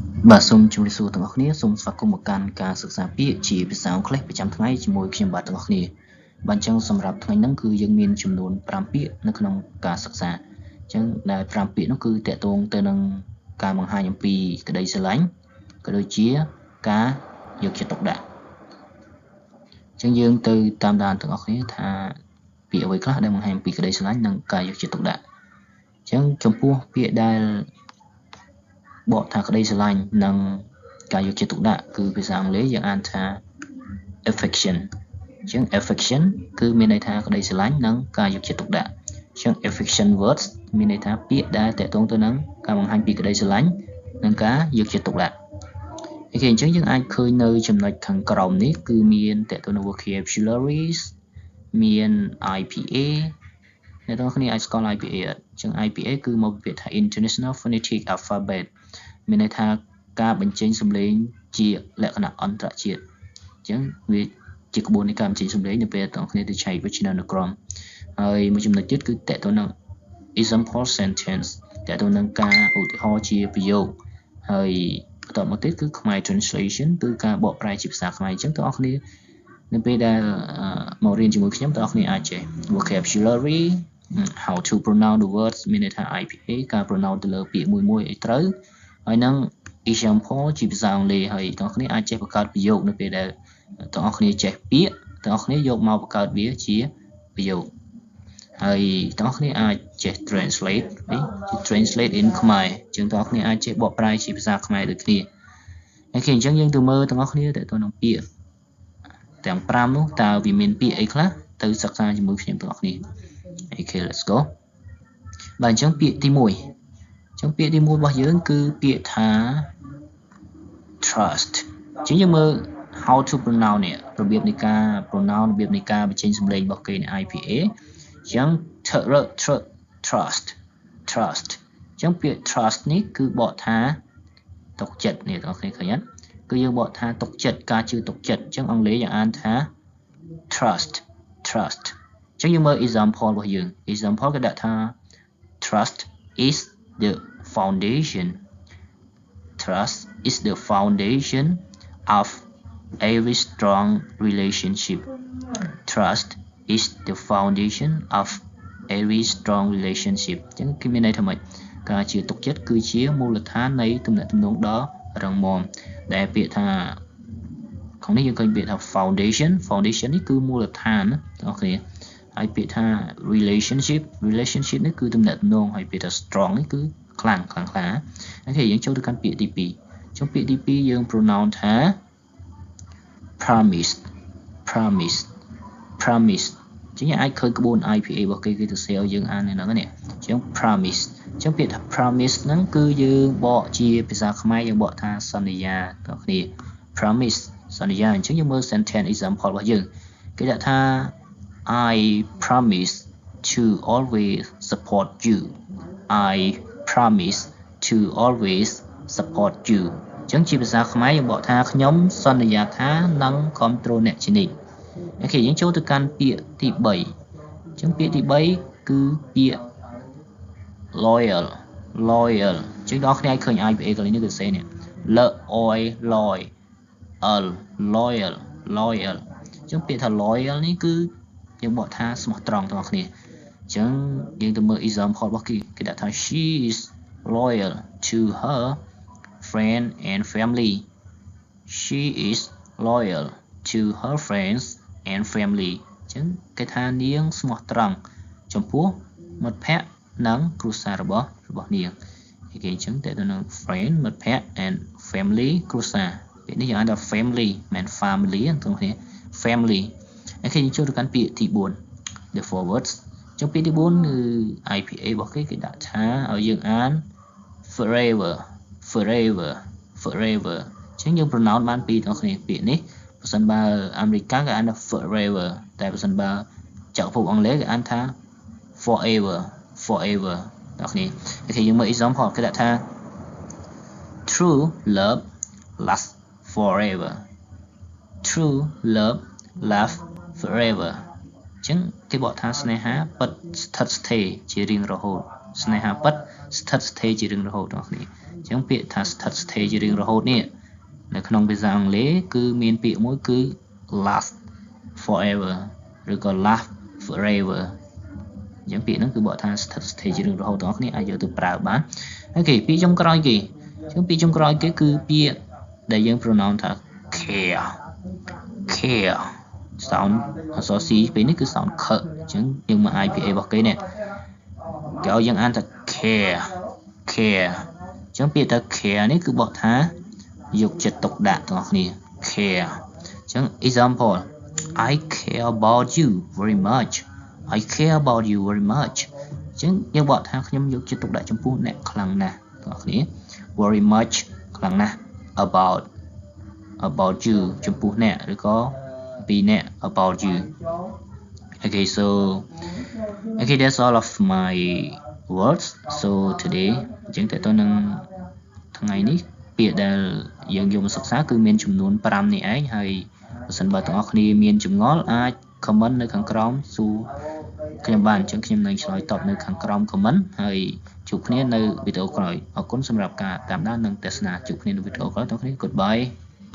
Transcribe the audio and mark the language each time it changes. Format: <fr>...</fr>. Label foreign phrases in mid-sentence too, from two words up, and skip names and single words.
<km>បាទសូមជម្រាបសួរទាំងអស់គ្នាសូមស្វាគមន៍មកកាន់ការសិក្សាពាក្យជាភាសាអង់គ្លេសប្រចាំថ្ងៃជាមួយខ្ញុំបាទទាំងអស់គ្នាបាទអញ្ចឹងសម្រាប់ថ្ងៃនេះគឺយើងមានចំនួន5ពាក្យនៅក្នុងការសិក្សាអញ្ចឹងដែល5ពាក្យនោះគឺតកតងទៅនឹងការបង្ហាញអំពីក្តីស្រឡាញ់ក៏ដូចជាការយកចិត្តទុកដាក់អញ្ចឹងយើងទៅតាមដានទាំងអស់គ្នាថាពាក្យអ្វីខ្លះដែលបង្ហាញអំពីក្តីស្រឡាញ់និងការយកចិត្តទុកដាក់អញ្ចឹងចំពោះពាក្យ ដែលបកថាក្តីស្រឡាញ់និងការយកចិត្តទុកដាក់គឺភាសាអង់គ្លេសយើងអានថា affection អញ្ចឹង affection គឺមានន័យថាក្តីស្រឡាញ់និងការយកចិត្តទុកដាក់អញ្ចឹង</km> <en>affection words</en> <km>មានន័យថាពាក្យដែលតកតងទៅនឹងការបង្ហាញពីក្តីស្រឡាញ់និងការយកចិត្តទុកដាក់អូខេអញ្ចឹងយើងអាចឃើញនៅចំណុចខាងក្រោម នេះគឺមានតកតងនឹង vocabularies មាន IPA អ្នកទាំងគ្នាអាចស្គាល់ IPA អត់អញ្ចឹង IPA គឺមកពីពាក្យថា</km> <en>International Phonetic Alphabet</en> <km>មានន័យថាការបញ្ចេញសំឡេងជាលក្ខណៈអន្តរជាតិអញ្ចឹងវាជាក្បួននៃការបញ្ចេញសំឡេងនៅពេលទាំងគ្នាទៅឆែកវចនានុ ក្រមហើយមួយចំណុចទៀតគឺតកតងនឹង</km> <en>example sentence</en> <km>តកតងនឹងការឧទាហរណ៍ជាប្រយោគហើយបន្តមកទៀតគឺខ្មែរ translation គឺការបកប្រែជាភាសាខ្មែរអញ្ចឹងទាំងអស់គ្នានៅពេលដែល មករៀនជាមួយខ្ញុំទាំងអស់គ្នាអាចចេះ vocabulary</km> <en>how to pronounce the words</en> <km>មានន័យថា IPA ការ pronounce ទៅលើពាក្យមួយមួយឲ្យត្រូវហើយនឹង example ជាភាសា អង់គ្លេសហើយទាំងអស់គ្នាអាចចេះបង្កើតប្រយោគនៅពេលដែលទាំងអស់គ្នាចេះពាក្យទាំងអស់គ្នាយកមកបង្កើតវាជាប្រយោគហើយទាំងអស់គ្នាអាចចេះ</km> <en>translate in</en> <km>ខ្មែរអញ្ចឹងទាំងអស់គ្នាអាចចេះបកប្រែជាភាសាខ្មែរដូចគ្នាអូខេអញ្ចឹងយើងទៅមើលទាំងអស់គ្នាតើតើនឹងពាក្យទាំង5នោះតើវាមានពាក្យអីខ្លះទៅសិក្សាជាមួយខ្ញុំទាំងអស់គ្នាអូខេ</km> <en>let's go</en> <km>បាទអញ្ចឹងពាក្យទី1អញ្ចឹងពាក្យទី1របស់យើងគឺពាក្យថា trust អញ្ចឹងយើងមើល</km> <en>how to pronounce</en> <km>នេះរបៀបនៃការ pronounce របៀបនៃការបញ្ចេញសំឡេងរបស់គេនៃ IPA អញ្ចឹង trust អញ្ចឹងពាក្យ trust នេះគឺបកថាទុកចិត្តនេះបងប្អូនឃើញអត់គឺយើងបកថាទុកចិត្តការជឿទុកចិត្តអញ្ចឹងអង់គ្លេសយើងអានថា trust អញ្ចឹងយើងមើល example របស់យើង example គេដាក់ថា</km> <en>trust is the foundation of every strong relationship trust is the foundation of every strong relationship</en> <km>អញ្ចឹងគឺមានន័យថាម៉េចការជឿ ទុកចិត្តគឺជាមូលដ្ឋាននៃទំនាក់ទំនងដ៏រឹងមាំដែលពាក្យថាក្នុងនេះយើងឃើញពាក្យថា foundation នេះគឺមូលដ្ឋានណាបងប្អូនហើយពាក្យថា relationship នេះគឺទំនាក់ទំនងហើយពាក្យថា strong នេះគឺខ្លាំងក្លាអូខេយើងចូលទៅកាន់ពាក្យទី2ចុងពាក្យទី2យើង pronounce ថា promise ចឹងយើងអាចឃើញក្បួន IPA របស់គេទៅសេឲ្យយើងអាននៅហ្នឹងនេះចឹង promise ចឹងពាក្យថា promise ហ្នឹងគឺយើងបកជាភា សាខ្មែរយើងបកថាសន្យាបងប្អូន promise សន្យាអញ្ចឹងយើងមើល</km> <en>sentence example</en> <km>របស់យើង គេដាក់ថា</km> <en>I promise to always support you I promise to always support you</en> <km>អញ្ចឹងជាភាសាខ្មែរយើងបកថាខ្ញុំសន្យាថានឹងគ្រប់គ្រងអ្នកជានិច្ចអូខេយើងចូលទៅកាន់ពាក្យទី3អញ្ចឹងពាក្យទី3គឺពាក្យ loyal អញ្ចឹងបងប្អូនអាចឃើញ IPA កន្លែងនេះគឺសេនេះ loyal អញ្ចឹងពាក្យថា loyal នេះគឺយើងបកថាស្មោះត្រង់ទាំងអស់គ្នាអញ្ចឹងយើងទៅមើល example របស់គេដាក់ថា</km> <en>she is loyal to her friend and family she is loyal to her friends and family</en> <km>អញ្ចឹងគេថានា ងស្មោះត្រង់ចំពោះមិត្តភ័ក្តិនិងគ្រួសាររបស់នាងគេអញ្ចឹងតើទៅនឹង friend មិត្តភ័ក្តិ</km> <en>and family</en> <km>គ្រួសារពាក្យនេះយើងហៅថា family មិន family ទេបងប្អូន family អូខេយើងចូលទៅកាន់ពាក្យទី4</km> <en>the forwards</en> <km>ចុះពាក្យទី4គឺ IPA របស់គេដាក់ថាឲ្យយើងអាន forever អញ្ចឹងយើង pronounce បានពីរទាំងគ្នាពាក្យនេះបើសិនបើអាមេរិកគេអានថា forever តែបើសិនបើចក្រភពអង់គ្លេសគេអានថា forever ទាំងគ្នាអូខេយើងមើល example គេដាក់ថា</km> <en>true love lasts forever true love lasts forever</en> <km>អញ្ចឹងគេបកថាស្នេហាពិតស្ថិតស្ថេរជារៀងរហូតស្នេហាពិតស្ថិត ស្ថេរជារៀងរហូតបងប្អូនអញ្ចឹងពាក្យថាស្ថិតស្ថេរជារៀងរហូតនេះនៅក្នុងភាសាអង់គ្លេសគឺមានពាក្យមួយគឺ</km> <en>last forever</en> <km>ឬក៏</km> <en>last forever</en> <km>អញ្ចឹងពាក្យហ្នឹងគឺបកថាស្ថិតស្ថេរជារៀងរហូតបងប្អូនអាចយកទៅប្រើបានអូខេពាក្យចុងក្រោយគេអញ្ចឹងពាក្យចុងក្រោយគេគឺពាក្យដែលយើង pronounce ថា</km> <en>care sound</en> <km>អក្សរ C ពេលនេះគឺ</km> <en>sound k</en> <km>អញ្ចឹងយើងមក IPA របស់គេនេះគេឲ្យយើងអានថា care អញ្ចឹងពាក្យថា care នេះគឺបកថាយកចិត្តទុកដាក់បងប្អូន</km> <en>care អញ្ចឹង example I care about you very much I care about you very much</en> <km>អញ្ចឹងយើងបកថាខ្ញុំយកចិត្តទុកដាក់ចំពោះ អ្នកខ្លាំងណាស់បងប្អូន</km> <en>very much</en> <km>ខ្លាំងណាស់</km> <en>about you</en> <km>ចំពោះអ្នកឬក៏ពីអ្នក</km> <en>about you okay so okay that's all of my words so today</en> <km>អញ្ចឹងតើតើនឹងថ្ងៃនេះពាក្យដែលយើងយកមកសិក្សាគឺមានចំនួន5នេះឯងហើយបើសិនបើទាំងអស់គ្នាមានចម្ងល់អាច comment នៅខាងក្រោមសួរខ្ញុំបានអញ្ចឹងខ្ញុំនឹងឆ្លើយតបនៅខាងក្រោម comment ហើយជួបគ្នានៅវីដេអូក្រោយអរគុណសម្រាប់ការតាមដាននិងទស្សនាជួបគ្នានៅវីដេអូក្រោយទាំងគ្នា Goodbye</km>